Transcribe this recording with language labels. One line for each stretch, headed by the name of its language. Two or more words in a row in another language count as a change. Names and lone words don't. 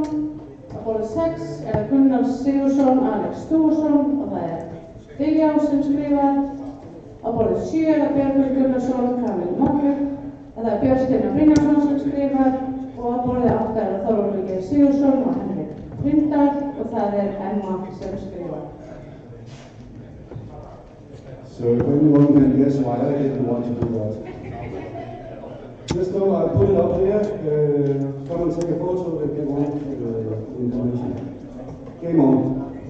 Icelandic: Á borðið 6 Gunnar Sigursson, Alex Stúarsson og það Diljá sem skrifar. Á borðið 7 Björgur Gunnarsson, Kamil Mokkur, það Björn Steinar Brynjarsson sem skrifar og á borðið 8 Þórólfur Geir Sigursson og Henrik Tindal og það Emma sem skrifar.
English: So if anyone can guess why I didn't want to do that. Just know I put it up here. Come and take a photo if you want the information. Game on.